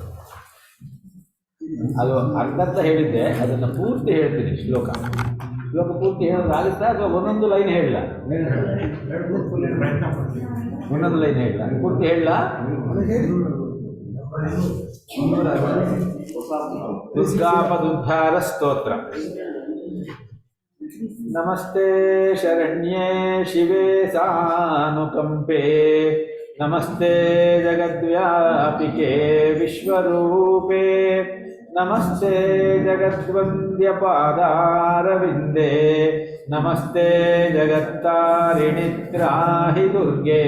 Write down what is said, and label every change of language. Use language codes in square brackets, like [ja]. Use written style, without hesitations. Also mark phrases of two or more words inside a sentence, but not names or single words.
[kn] ಅದು ಅರ್ಧ ಹೇಳಿದ್ದೆ, ಅದನ್ನು ಪೂರ್ತಿ ಹೇಳ್ತೀನಿ. ಶ್ಲೋಕ ಪೂರ್ತಿ ಹೇಳೋದಾಗುತ್ತಾ ಅಥವಾ ಒಂದೊಂದು ಲೈನ್ ಹೇಳಲ್ಲ? ಒಂದೊಂದು ಲೈನ್ ಹೇಳಲ್ಲ, ಪೂರ್ತಿ ಹೇಳಲ್ಲ. ದುರ್ಗಾಪದುದ್ಧಾರ ಸ್ತೋತ್ರ. [sa] ನಮಸ್ತೆ ಶರಣ್ಯೇ ಶಿವೆ ಸಾನುಕಂಪೆ, ನಮಸ್ತೆ ಜಗದ್ವ್ಯಾಪಿಕೆ ವಿಶ್ವರೂಪೇ, ನಮಸ್ತೆ ಜಗದ್ವಂದ್ಯ ಪಾದಾರವಿಂದೇ, ನಮಸ್ತೆ ಜಗತ್ತಾರಿಣಿ ತ್ರಾಹಿ ದುರ್ಗೆ.